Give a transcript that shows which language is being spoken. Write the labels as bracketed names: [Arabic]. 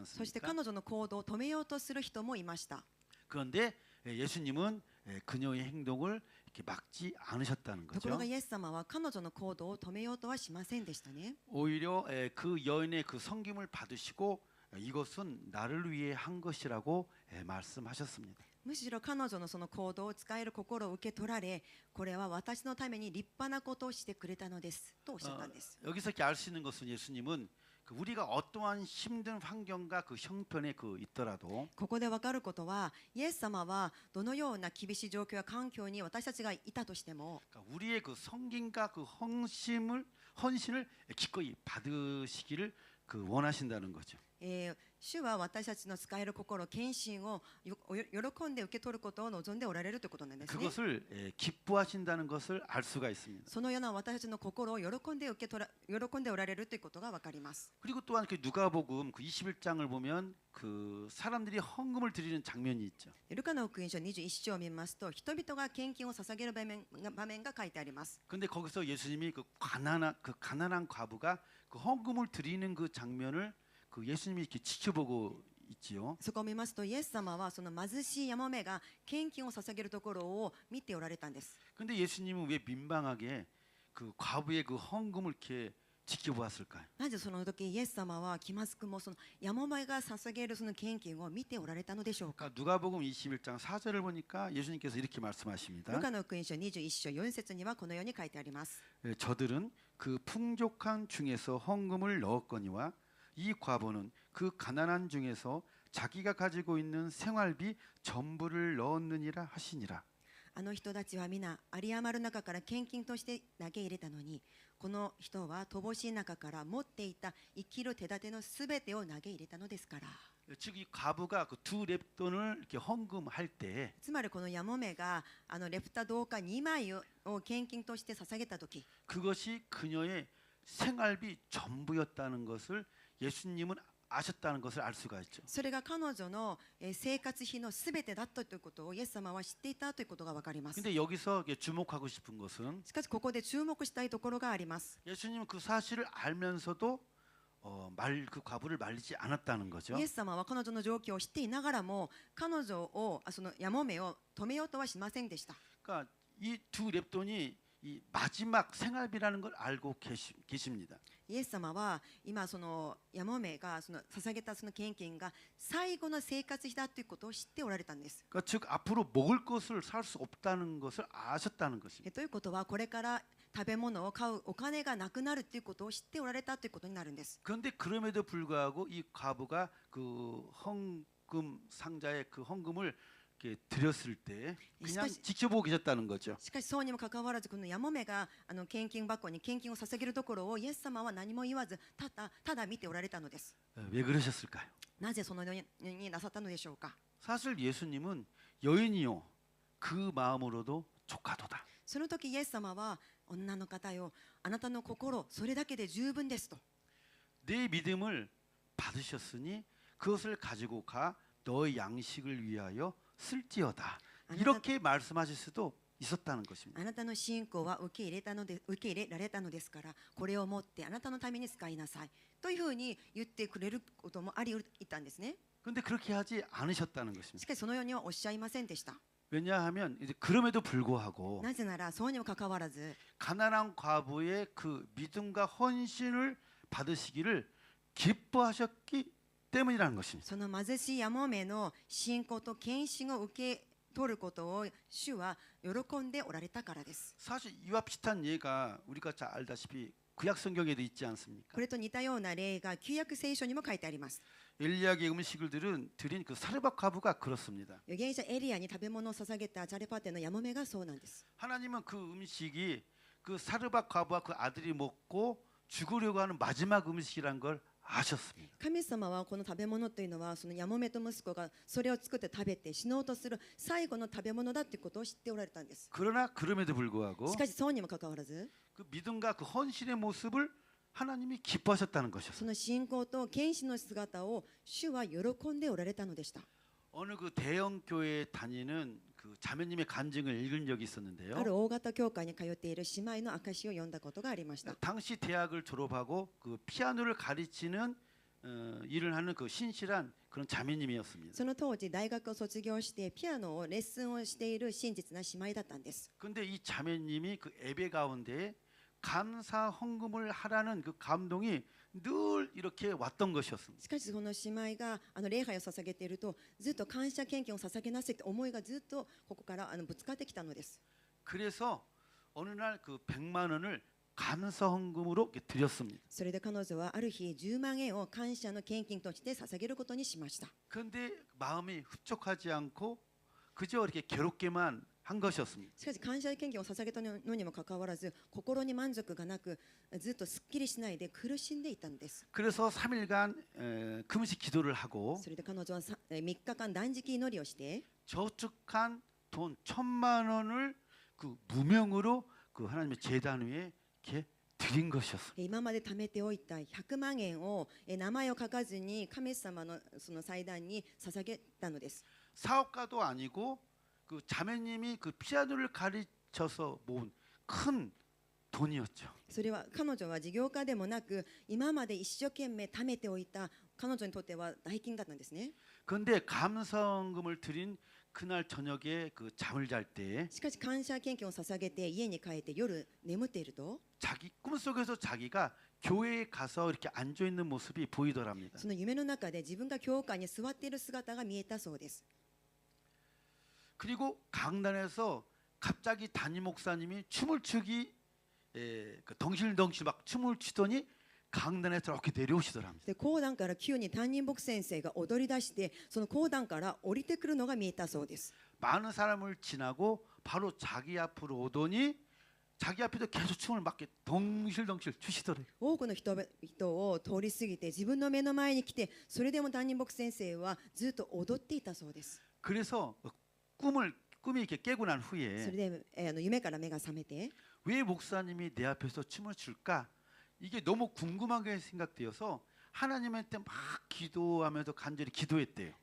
[Japanese] そして [Korean] 않습니까? [Japanese] 彼女の行動を止めようとする人もいました。 [Korean] 그런데 예수님은 그녀의 행동을 이렇게 막지 않으셨다는 [Japanese] ところ [Korean] 거죠. [Japanese] がイエス様は彼女の行動を止めようとはしませんでしたね。 [Korean] 오히려 그 여인의 그 섬김을 받으시고 이것은 나를 위해 한 것이라고 말씀하셨습니다. [Japanese] むしろ彼女のその行動を使える心を受け取られ、これは私のために立派なことをしてくれたのですとおっしゃったんです。 [Korean] 여기서 이렇게 알 수 있는 것은 예수님은 그 우리가 어떠한 힘든 환경과 그 형편에 그 있더라도 [Japanese] ここで分かることは、イエス様はどのような厳しい状況や環境に私たちがいたとしても、 [Korean] 그러니까 우리의 그 성김과 그 헌신을 기꺼이 받으시기를 그 원하신다는 거죠. [Japanese] 主は私たちの使える心、献身を喜んで受け取ることを望んでおられるということなんですね。 [Korean] 그것을 기뻐하신다는 것을 알 수가 있습니다. [Japanese] そのような私たちの心を喜んでおられるということが分かります。 [Korean] 그리고 또한 그 누가복음 그 21장을 보면 그 사람들이 헌금을 드리는 장면이 있죠. [Japanese] ルカの福音書21章を見ますと、人々が献金を捧げる場面が書いてあります。 [Korean] 근데 거기서 예수님이 그 가난한 과부가 그 헌금을 드리는 그 장면을 그 예수님이 이렇게 지켜보고 있지요. [Japanese] そこを見ますと、イエス様はその貧しいヤモメが献金を捧げるところを見ておられたんです。 [Korean] 근데 예수님은 왜 민망하게 그 과부의 그 헌금을 이렇게 지켜보았을까요? [Japanese] なぜその時イエス様は気まずくもそのヤモメが捧げるその献金を見ておられたのでしょうか。 [Korean] 그러니까 누가복음 21장 4절을 보니까 예수님께서 이렇게 말씀하십니다. [Japanese] ルカの福音書21章4節にはこのように書いてあります。 [Korean] 저들은 그 풍족한 중에서 헌금을 넣었거니와 이 과부는 그 가난한 중에서 자기가 가지고 있는 생활비 전부를 넣었느니라 하시니라. [Japanese] あの人たちは皆有り余る中から献金として投げ入れたのに、この人は乏しい中から持っていた生きる手立てのすべてを投げ入れたのですから。 [Korean] 즉 이 과부가 그 두 렙돈을 이렇게 헌금할 때 [Japanese] つまりこのヤモメがレプタ銅貨2枚を献金として捧げた時、 [Korean] 그것이 그녀의 생활비 전부였다는 것을 예수님은 아셨다는 것을 알 수가 있죠. [Japanese] それが彼女の生活費のすべてだったということをイエス様は知っていたということがわかります。 [Korean] 근데 여기서 주목하고 싶은 것은 [Japanese] しかしここで注目したいところがあります。 [Korean] 예수님은 그 사실을 알면서도 그 과부를 말리지 않았다는 거죠. [Japanese] イエス様は彼女の状況を知っていながらも彼女をそのヤモメを止めようとはしませんでした。 [Korean] 그러니까 이 두 렙돈이 이 마지막 생활비라는 걸 알고 계십니다. [Japanese] イエス様は今そのヤモメがその捧げたその献金が最後の生活費だということを知っておられたんです。 [Korean] 그러니까 즉 앞으로 먹을 것을 살 수 없다는 것을 아셨다는 것입니다. [Japanese] ということはこれから食べ物を買うお金がなくなるということを知っておられたということになるんです。 [Korean] 그런데 그럼에도 불구하고 이 과부가 그 헌금 상자에 그 헌금을 이렇게 드렸을 때 그냥 지켜보고 계셨다는 거죠. [Japanese] しかしそうにもかかわらずこのヤモメが献金箱に献金を捧げるところをイエス様は何も言わずただ見ておられたのです。 [Korean] 왜 그러셨을까요? [Japanese] なぜそのようになさったのでしょうか。 [Korean] 사실 예수님은 여인이요 그 마음으로도 조카도다. [Japanese] その時イエス様は女の方よ、あなたの心それだけで十分ですと。 [Korean] 내 믿음을 받으셨으니 그것을 가지고 가 너의 양식을 위하여 쓸지어다. 이렇게 말씀하실 수도 있었다는 것입니다. [Japanese] あなたの信仰は受け入れられたのですから、これを持ってあなたのために使いなさいというふうに言ってくれることもあり得たんですね。 [Korean] 근데 그렇게 하지 않으셨다는 [Japanese] し [Korean] 것입니다. [Japanese] かしそのようにはおっしゃいませんでした。 [Korean] 왜냐하면 이제 그럼에도 불구하고 [Japanese] なぜならそうにもかかわらず [Korean] 가난한 과부의 그 믿음과 헌신을 받으시기를 기뻐하셨기 때문이라는 것입니다. [Japanese] その貧しいやもめの信仰と献身を受け取ることを主は喜んでおられたからです。 [Korean] 사실 이와 비슷한 예가 우리가 잘 알다시피 구약 성경에도 있지 않습니까? [Japanese] これと似たような例が旧約聖書にも書いてあります。 [Korean] 엘리야의 음식을 드린 그 사르밧 과부가 그렇습니다. [Japanese] 預言者エリアに食べ物を捧げたザレパテのヤモメがそうなんです。 [Korean] 하나님은 그 음식이 그 사르밧 과부와 그 아들이 먹고 죽으려고 하는 마지막 음식이란 걸 아셨습니다. [Japanese] 神様はこの食べ物というのはそのヤモメと息子がそれを作って食べて死のうとする最後の食べ物だということを知っておられたんです。 [Korean] 그러나 그럼에도 불구하고 [Japanese] しかしそうにもかかわらず [Korean] 그 믿음과 그 헌신의 모습을 하나님이 기뻐하셨다는 것이었어요. [Japanese] その信仰と献身の姿を主は喜んでおられたのでした。 [Korean] 어느 그 대형 교회에 다니는 그 자매님의 간증을 읽은 적이 있었는데요. [Japanese] ある大型教会に通っている姉妹の証を読んだことがありました。 [Korean] 당시 대학을 졸업하고 그 피아노를 가르치는 일을 하는 그 신실한 그런 자매님이었습니다. [Japanese] その当時大学を卒業してピアノをレッスンをしている真実な姉妹だったんです。 [Korean] 근데 이 자매님이 그 예배 가운데 감사 헌금을 하라는 그 감동이 늘 이렇게 왔던 것이었습니다. [Japanese] しかしその姉妹が礼拝を捧げているとずっと感謝献金を捧げなさいと思いがずっとここからぶつかってきたのです。 [Korean] 그래서 어느 날 그 100만 원을 감사 헌금으로 이렇게 드렸습니다. [Japanese] それで彼女はある日10万円を感謝の献金として捧げることにしました。 [Korean] 그런데 마음이 흡족하지 않고 그저 이렇게 괴롭게만 한 것이었습니다. [Japanese] しかし感謝献金を捧げたのにもかかわらず心に満足がなくずっとすっきりしないで苦しんでいたんです。 [Korean] 그래서 3일간 금식 기도를 하고 [Japanese] それで彼女は3日間断食祈りをして [Korean] 저축한 돈 1,000만 원을 그 무명으로 그 하나님의 제단 위에 이렇게 드린 것이었습니다. [Japanese] 今まで貯めておいた100万円を名前を書かずに神様のその祭壇に捧げたのです。 [Korean] 사업가도 아니고 그 자매님이 그 피아노를 가르쳐서 모은 큰 돈이었죠. [Japanese] それは彼女は事業家でもなく今まで一生懸命貯めておいた彼女にとっては大金だったんですね。 [Korean] 그런데 감사헌금을 드린 그날 저녁에 그 잠을 잘 때 [Japanese] しかし感謝献金を捧げて家に帰って夜眠っていると [Korean] 자기 꿈속에서 자기가 교회에 가서 이렇게 앉아 있는 모습이 보이더랍니다. [Japanese] その夢の中で自分が教会に座っている姿が見えたそうです。 [Korean] 그리고 강단에서 갑자기 담임 목사님이 춤을 추기 그 덩실덩실 막 춤을 추더니 강단에서 이렇게 내려오시더랍니다. [Japanese] で講談から急に担任牧先生が踊り出してその講談から降りてくるのが見えたそうです。 [Korean] 많은 사람을 지나고 바로 자기 앞으로 오더니 자기 앞에도 계속 춤을 막 이렇게 덩실덩실 추시더래요. [Japanese] 多くの人を通り過ぎて自分の目の前に来てそれでも担任牧先生はずっと踊っていたそうです。 [Korean] 그래서 꿈이 이렇게 깨고 난 [Japanese] それ [Korean] 후에 [Japanese] で夢から目が覚めて [Korean] 왜 목사님이 내 앞에서 춤을 출까? 이게 너무 궁금하게 생각되어서 하나님한테 막 기도하면서 간절히 기도했대요.